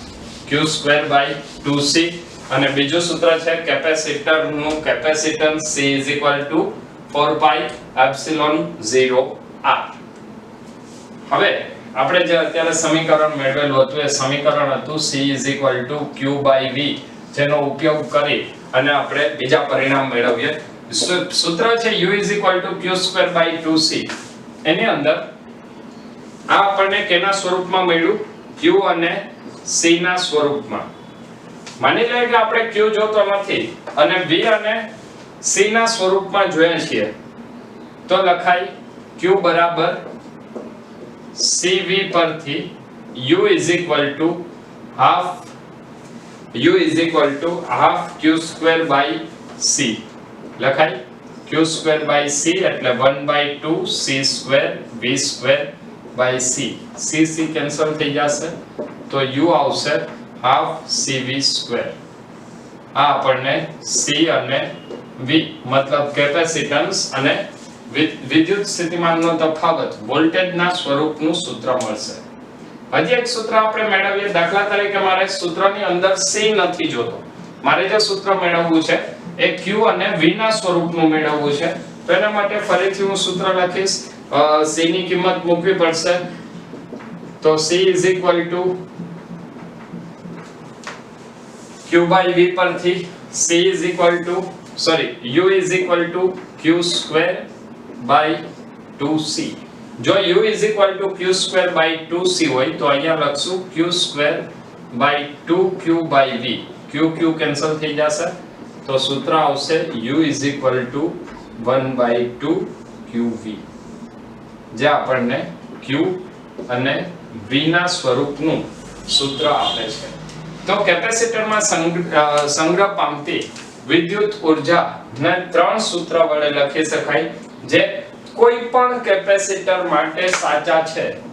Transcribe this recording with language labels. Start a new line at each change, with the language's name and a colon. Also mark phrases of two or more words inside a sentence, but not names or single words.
Gujarati: q²/2c અને બીજું સૂત્ર છે કેપેસિટરનું કેપેસિટન્સ C = 4πε0r હવે આપણે જે અત્યારે સમીકરણ મેળવેલું હતું એ સમીકરણ હતું C = q/v જેનો ઉપયોગ કરી અને આપણે બીજા પરિણામ મેળવીએ સૂત્ર છે U = q²/2c એની અંદર આ આપણને કેના સ્વરૂપમાં મળ્યું? Q અને C ના સ્વરૂપમાં. માની લઈએ કે આપણે Q જોતો નથી અને V અને C ના સ્વરૂપમાં જોઈએ છીએ, તો લખાય Q બરાબર CV પરથી
English: U is equal to half Q square by C. લખાય Q square by C એટલે 1/2 C square V square by C.
Gujarati: C કેન્સલ થઈ જશે તો U આવશે
English: half CV square.
Gujarati: આ આપણને C અને V મતલબ કેપેસિટન્સ અને વિદ્યુત સ્થિતિમાનનો તફાવત વોલ્ટેજના સ્વરૂપનું સૂત્ર મળશે. હજી એક સૂત્ર આપણે મેળવીએ. દાખલા તરીકે મારે સૂત્રની અંદર C નથી જોતો, મારે જે સૂત્ર મેળવવું છે એ Q અને V ના સ્વરૂપનું મેળવવું છે. તો એના માટે ફરીથી હું સૂત્ર લખીશ. C ની કિંમત મૂકવી પડશે, તો
English: C is equal to Q by V
Gujarati: પરથી
English: U is equal to Q square by 2C.
Gujarati: જો
English: U is equal to Q square by 2C
Gujarati: હોય તો અહીંયા લખશું
English: Q square by 2Q by V.
Gujarati: Q કેન્સલ થઈ જશે તો સૂત્ર આવશે
English: U is equal to 1/2 QV,
Gujarati: જે આપણને Q અને V ના સ્વરૂપનું સૂત્ર આપે છે. તો કેપેસિટરમાં સંગ્રહ પામતી વિદ્યુત ઉર્જાને ત્રણ સૂત્ર વડે લખી શકાય, જે કોઈ પણ કેપેસિટર માટે સાચા છે.